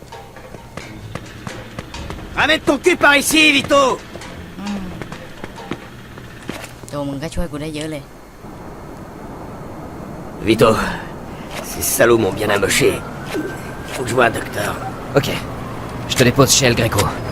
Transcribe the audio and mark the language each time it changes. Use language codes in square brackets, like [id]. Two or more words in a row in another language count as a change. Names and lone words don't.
[fr] Ramène ton cul par ici, Vito. [th] โจมึงก็ช่วยกูได้เยอะเลย [fr] Vito, ces salauds m'ont bien amoché. Faut que je voie un docteur. Ok. Je te dépose chez El Greco.